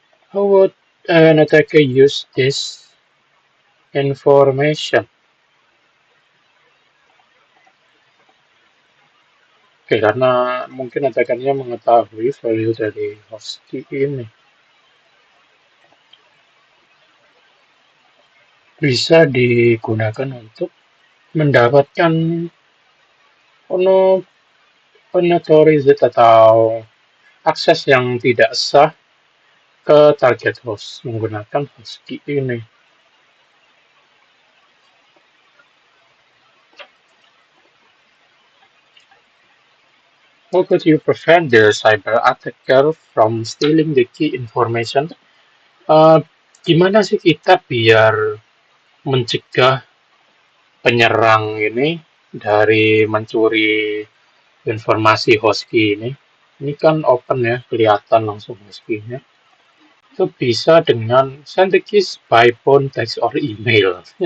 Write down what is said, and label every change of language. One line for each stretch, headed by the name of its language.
English: How would an attacker use this information?
Indonesian: Oke, karena mungkin attacker-nya mengetahui value dari host key ini. Bisa digunakan untuk mendapatkan unauthorized atau akses yang tidak sah ke target host menggunakan host key ini.
English: How could you prevent the cyber attacker from stealing the key information?
Indonesian: Gimana sih kita biar mencegah penyerang ini dari mencuri informasi host key ini? Ini kan open ya, kelihatan langsung host key-nya. Itu bisa dengan
English: send the keys by phone, text, or email.